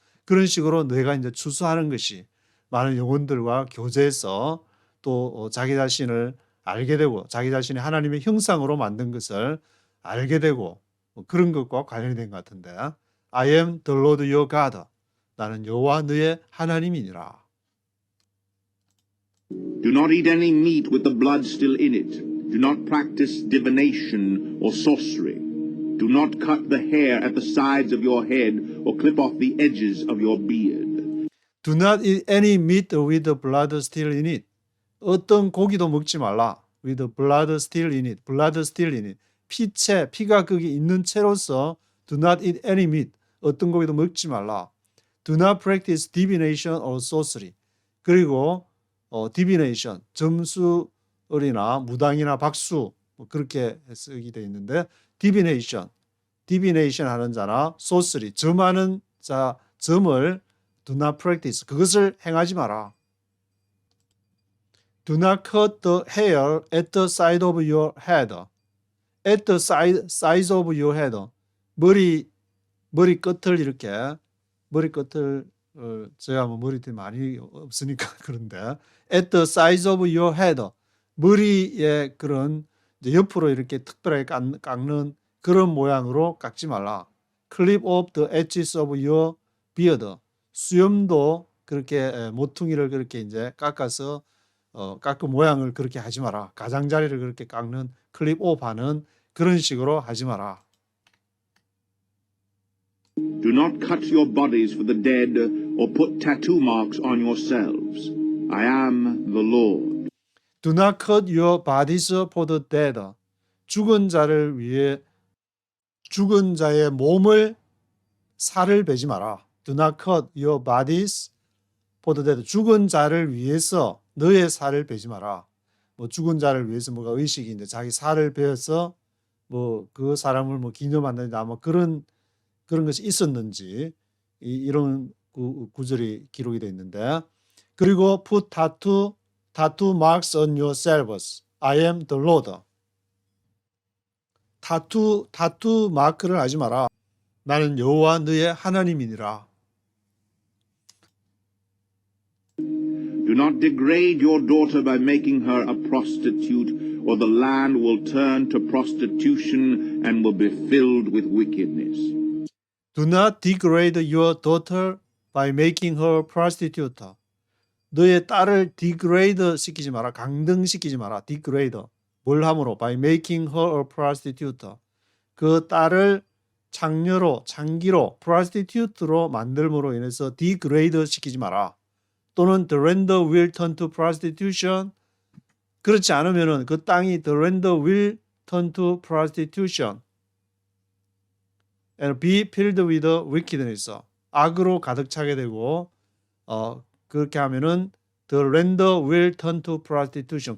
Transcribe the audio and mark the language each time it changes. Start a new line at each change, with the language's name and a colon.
Korean: 그런 식으로 내가 이제 추수하는 것이 많은 영혼들과 교제해서 또 자기 자신을 알게 되고 자기 자신이 하나님의 형상으로 만든 것을 알게 되고 그런 것과 관련이 된 것 같은데
English: I am the Lord your God.
Korean: 나는 여호와 너의 하나님이니라.
English: Do not eat any meat with the blood still in it. Do not practice divination or sorcery. Do not cut the hair at the sides of your head or clip off the edges of your beard. Do not eat any meat with the blood still in it.
Korean: 어떤 고기도 먹지 말라.
English: With the blood still in it. blood still in it.
Korean: 피가 거기 있는 채로서
English: do not eat any meat.
Korean: 어떤 고기도 먹지 말라.
English: Do not practice divination or sorcery.
Korean: 그리고 divination, 점술이나 무당이나 박수 그렇게 쓰기 되어 있는데 divination 하는 자나 sorcery, 점하는 자, 점을
English: do not practice.
Korean: 그것을 행하지 마라.
English: Do not cut the hair at the side of your head. At the size of your head.
Korean: 머리 끝을 이렇게 머리 끝을 제가 머리털이 많이 없으니까 그런데
English: at the size of your head.
Korean: 머리에 그런 이제 옆으로 이렇게 특별하게 깎는 그런 모양으로 깎지 말라.
English: Clip off the edges of your beard.
Korean: 수염도 그렇게 모퉁이를 그렇게 이제 깎아서 깎은 모양을 그렇게 하지 마라. 가장자리를 그렇게 깎는 클립 오프하는 그런 식으로 하지 마라.
English: Do not cut your bodies for the dead or put tattoo marks on yourselves. I am the Lord. Do not cut your bodies for the dead.
Korean: 죽은 자를 위해 죽은 자의 몸을 살을 베지 마라.
English: Do not cut your bodies for the dead.
Korean: 죽은 자를 위해서 너의 살을 베지 마라. 죽은 자를 위해서 뭐가 의식인데 자기 살을 베어서 그 사람을 기념한다든지 그런 것이 있었는지 이런 구절이 기록이 되어 있는데 그리고
English: put tattoo marks on yourselves. I am the Lord.
Korean: 타투 마크를 하지 마라. 나는 여호와 너의 하나님이니라.
English: Do not degrade your daughter by making her a prostitute, or the land will turn to prostitution and will be filled with wickedness. Do not degrade your daughter by making her a prostitute.
Korean: 너의 딸을 degrade 시키지 마라. 강등시키지 마라. degrade. 뭘 함으로?
English: By making her a prostitute.
Korean: 그 딸을 장기로 prostitute로 만들므로 인해서 degrade 시키지 마라. 또는
English: the land will turn to prostitution.
Korean: 그렇지 않으면은 그 땅이
English: the land will turn to prostitution. and be filled with wickedness.
Korean: 악으로 가득 차게 되고 그렇게 하면은
English: the land will turn to prostitution.